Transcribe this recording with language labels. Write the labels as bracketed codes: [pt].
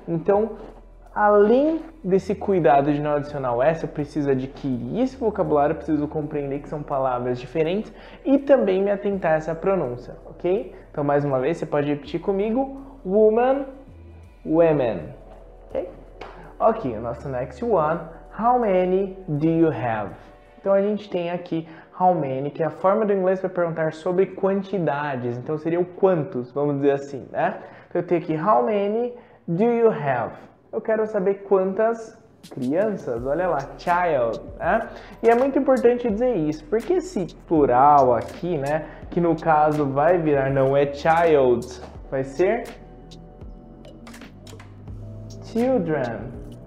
[pt] Então, além desse cuidado de não adicionar o S, eu preciso adquirir esse vocabulário, eu preciso compreender que são palavras diferentes e também me atentar a essa pronúncia, ok? Então, mais uma vez, você pode repetir comigo, woman, women, ok? Ok, o nosso [en] next one, how many do you have? [pt] Então, a gente tem aqui how many, que é a forma do inglês para perguntar sobre quantidades, então seria o quantos, vamos dizer assim, né? Então, eu tenho aqui, [en] how many do you have? [pt] Eu quero saber quantas crianças, olha lá, child, né? E é muito importante dizer isso, porque esse plural aqui, né, que no caso vai virar, não é child, vai ser children.